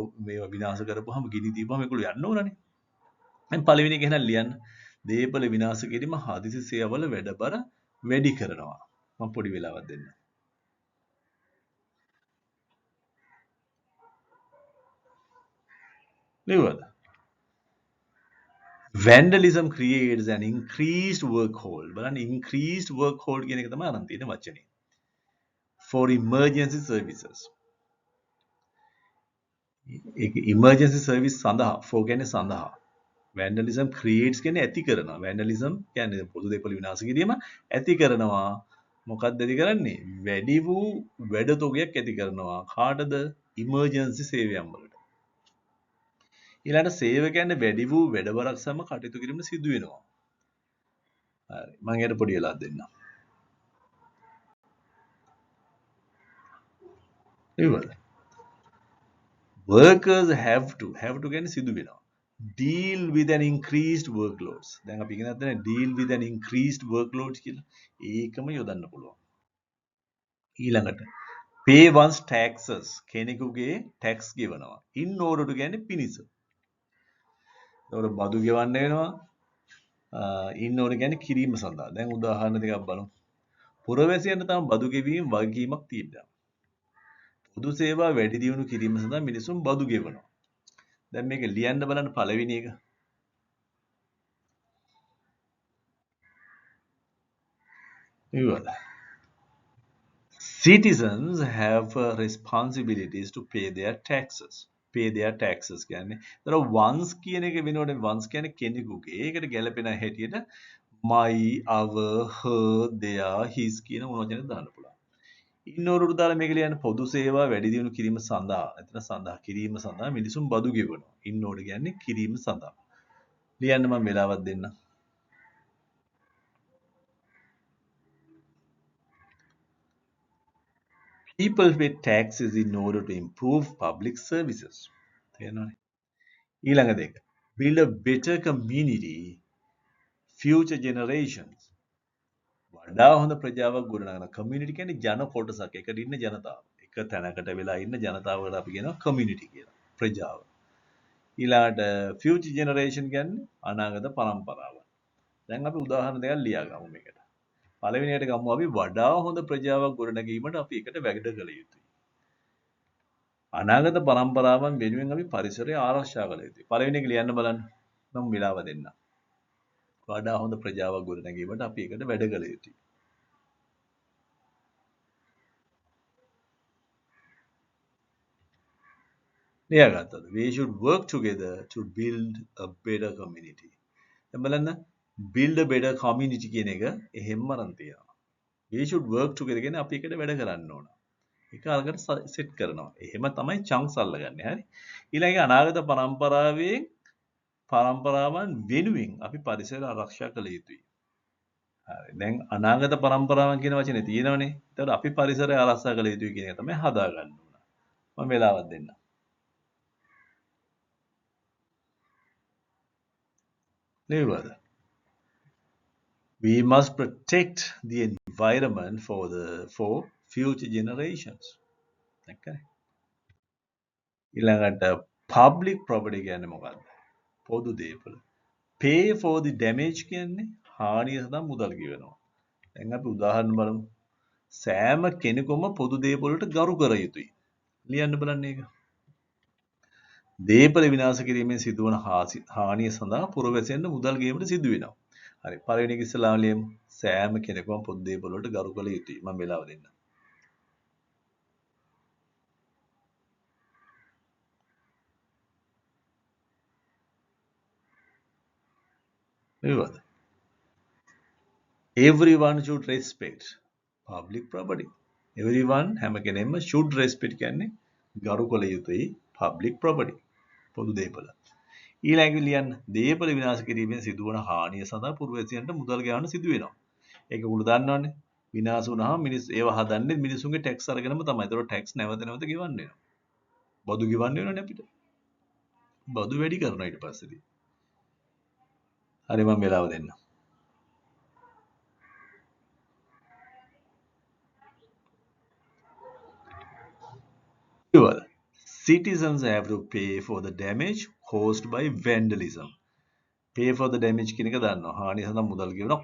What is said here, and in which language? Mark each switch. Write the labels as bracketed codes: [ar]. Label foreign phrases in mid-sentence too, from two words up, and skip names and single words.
[si] මේවා විනාශ කරපුවාම ගිනි දීපුවාම ඒගොල්ලෝ යන්න ඕනනේ. දැන් පළවෙනි එක එහෙනම් ලියන්න. දේපල විනාශ කිරීම හදිසි සේවාවල වැඩබර වැඩි කරනවා. මම පොඩි වෙලාවක් දෙන්න. ලියවද? [en] Vandalism creates an increased workload. [si] බලන්න [en] increased workload [si] කියන එක තමයි අරන් තියෙන වචනේ. [en] For emergency services. emergency service [si] සඳහා for කියන්නේ සඳහා. [en] vandalism creates [si] කියන්නේ ඇති කරනවා. vandalism කියන්නේ පොදු දේපල විනාශ කිරීම ඇති කරනවා. මොකක්ද ඇති කරන්නේ? වැඩි වූ වැඩ තොගයක් ඇති කරනවා. කාටද? emergency සේවයන් වලට. ඊළඟට සේවකයන්ට වැඩි වූ වැඩබරක් සම කටයුතු කිරීම සිදු වෙනවා. හරි. මම ඊට පොඩි වෙලාවක් දෙන්නම්. ඉවරද? [en] Workers have to [si] කියන්නේ සිදු වෙනවා. [en] Deal with an increased workloads. [si] දැන් අපි ඉගෙන ගන්න [en] deal with an increased workloads [si] කියලා. ඒකම යොදන්න පුළුවන්. [en] ඊළඟට pay one's taxes. [si] කෙනෙකුගේ tax ගෙවනවා. [en] In order to [si] කියන්නේ පිනිස. ඒතකොට බදු ගෙවන්න වෙනවා. [en] In order [si] කියන්නේ කිරීම සඳහා. දැන් උදාහරණ දෙකක් බලමු. පුරවැසියන්ට තම බදු ගෙවීම වගකීමක් තිබෙනවා. පොදු සේවා වැඩි දියුණු කිරීම සඳහා මිනිසුන් බදු ගෙවනවා. දැන් මේක ලියන්න බලන්න පළවෙනි එක. ඉවරයි. [en] Citizens have responsibilities to pay their taxes. Pay their taxes [si] කියන්නේ ඒතර once කියන එක වෙනකොට once කියන්නේ කෙනෙකුගේ ඒකට ගැලපෙන හැටියට [en] my our her their his [si] කියන මොනවද දාන්න පුළුවන්. ඉන්නෝරුට දාලා මේක ලියන්න පොදු සේවා වැඩි දියුණු කිරීම සඳහා එතන සඳහා කිරීම සඳහා මිනිසුන් බදු ගෙවනවා. ඉන්නෝට කියන්නේ කිරීම සඳහා. ලියන්න මම වෙලාවක් දෙන්න. [en] People pay taxes in order to improve public services. [si] තේරෙනවනේ. ඊළඟ දෙක. [en] Build a better community, future generations. [si] වඩා හොඳ ප්‍රජාවක් ගොඩනගන. community කියන්නේ ජන කොටසක්. එකට ඉන්න ජනතාව. එක තැනකට වෙලා ඉන්න ජනතාවකට අපි කියනවා community කියලා. ප්‍රජාව. ඊළඟට [en] future generation [si] කියන්නේ අනාගත පරම්පරාව. දැන් අපි උදාහරණ දෙකක් ලියාගමු මේකට. පළවෙනියට ගමු අපි වඩා හොඳ ප්‍රජාවක් ගොඩනැගීමට අපි එකට වැඩ කළ යුතුයි. අනාගත පරම්පරාවන් වෙනුවෙන් අපි පරිසරය ආරක්ෂා කළ යුතුයි. පළවෙනි එක ලියන්න බලන්න. මම විලාව දෙන්න. වඩා හොඳ ප්‍රජාවක් ගොඩනැගීමට අපි එකට වැඩ කළ යුතුයි. ලියාගත්තද? [en] We should work together to build a better community. [si] දැන් බලන්න [en] build a better community [si] කියන එක එහෙම්ම අරන් තියෙනවා. [en] We should work together [si] කියන්නේ අපි එකට වැඩ කරන්න ඕන. ඒක අරකට සෙට් කරනවා. එහෙම තමයි chunks අල්ලගන්නේ. හරි. ඊළඟ අනාගත පරම්පරාවන් වෙනුවෙන් අපි පරිසර ආරක්ෂා කළ යුතුයි. හරි. දැන් අනාගත පරම්පරාවන් කියන වචනේ තියෙනවනේ. ඒතකොට අපි පරිසරය ආරක්ෂා කළ යුතුයි කියන එක තමයි හදාගන්න ඕන. මම වෙලාවක් දෙන්න. නේද? [en] We must protect the environment for future generations. [si] Okay. ඊළඟට [en] public property [si] කියන්නේ මොකක්ද? පොදු දේපල. [en] Pay for the damage [si] කියන්නේ හානිය සඳහා මුදල් ගෙවනවා. දැන් අපි උදාහරණ බලමු. සෑම කෙනෙකුම පොදු දේපල වලට ගරු කර යුතුයි. ලියන්න බලන්න ඒක. දේපල විනාශ කිරීමෙන් සිදුවන හානිය සඳහා පුරවැසියන්ට මුදල් ගෙවීමට සිදු වෙනවා. හරි. පළවෙනි එක ඉස්සලාම ලියමු. සෑම කෙනෙකුම පොදු දේපල වලට ගරු කළ යුතුයි. මම වෙලාව දෙන්න. නේද? [en] Everyone should respect public property. [si] Everyone හැම කෙනෙක්ම [en] should respect [si] කියන්නේ ගරු කළ යුතුයි [en] public property. [si] පොදු දේපල. ඊළඟට ලියන්න දේපල විනාශ කිරීමෙන් සිදුවන හානිය සඳහා පුරවැසියන්ට මුදල් ගෙවන්න සිදු වෙනවා. ඒක උගුල දන්නවනේ. විනාශ වුණාම ඒව හදන්නේ මිනිසුන්ගේ ටැක්ස් අරගෙනම තමයි. ඒතකොට ටැක්ස් නැවත ගෙවන්න වෙනවා. බදු ගෙවන්න වෙනවනේ අපිට. බදු වැඩි කරනවා ඊට පස්සේදී. හරි මම වෙලාව දෙන්න. [en] Citizens have to pay for the damage caused by vandalism. Pay for the damage [si] කියන එක දන්නවා. හානිය සඳහා මුදල් ගෙවනවා.